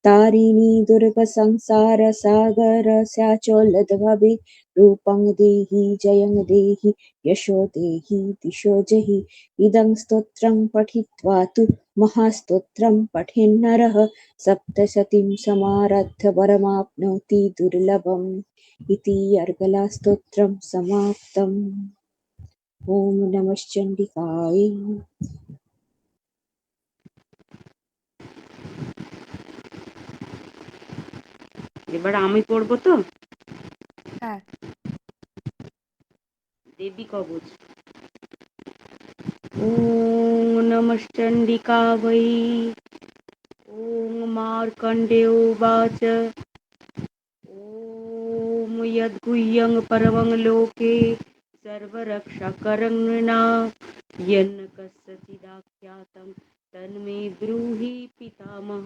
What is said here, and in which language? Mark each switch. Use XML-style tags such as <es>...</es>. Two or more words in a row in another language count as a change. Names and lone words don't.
<sa>तारिणी दुर्गसंसारसागरस्याचोलद्भवे रूपं देहि जयं देहि यशो देहि दिशो जहि इदं स्तोत्रं पठित्वा तु महास्तोत्रं पठेन्नरः सप्तशतीं समारभ्य परमाप्नोति दुर्लभम् इति अर्गलास्तोत्रं समाप्तम्। ॐ नमश्चण्डिकाय।</sa> <bn>এবার আমি পড়বো তো। হ্যাঁ।</bn> <sa>দেবী কবচ। ॐ नमश्चण्डिकावै। ॐ मार्कण्डेयोवाच ॐ यद्गुह्यं परमं लोके सर्वरक्षकरं नृणां यन्न कस्यचिदाख्यातं तन्मे ब्रूहि पितामह।</sa>